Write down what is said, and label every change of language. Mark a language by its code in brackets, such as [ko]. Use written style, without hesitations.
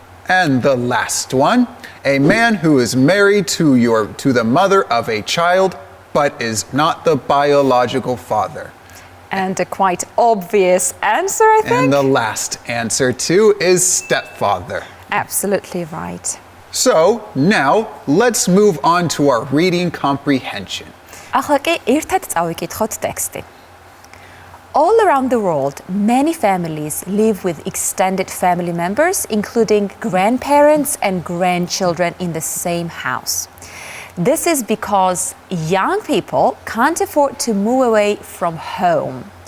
[en] And the last one, a man who is married to the mother of a child but is not the biological father. And a quite obvious answer, I think. And the last answer too is stepfather. Absolutely right. So now let's move on to our reading comprehension. [ka] ახლა კი ერთად წავიკითხოთ ტექსტი. [en] All around the world, many families live with extended family members, including grandparents and grandchildren in the same house. This is because young people can't afford to move away from home.